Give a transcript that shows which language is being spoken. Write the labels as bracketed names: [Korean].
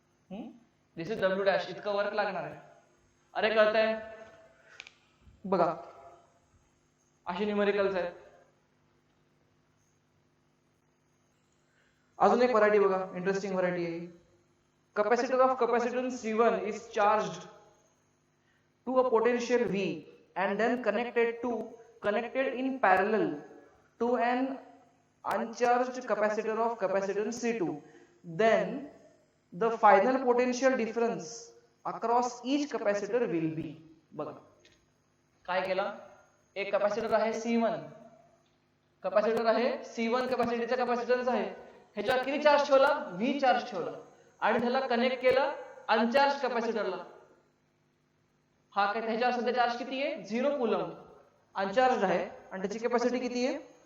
[English] This is W dash. [Marathi] इतकं work लागणार आहे. अरे कळतंय? बघा अशी न्यूमेरिकल्स आहेत. अजून एक व्हरायटी बघा, इंटरेस्टिंग व्हरायटी आहे. [English] Capacitor of capacitance C1 is charged to a potential V and then connected in parallel to an uncharged capacitor of capacitance C2. Then the final potential difference across each capacitor will be. [Marathi] बघा काय केलं? एक capacitor आहे C1, capacitor आहे C1 कॅपॅसिटीचा capacitance आहे. ह्याच्यावर किती charge ठेवला? V चार्ज ठेवला आणि त्याला कनेक्ट केलं अनचार्ज कॅपॅसिटरला. हा काय त्याच्यावर सध्या चार्ज किती आहे? 0 कूलम. अनचार्ज आहे आणि त्याची कॅपॅसिटी किती आहे?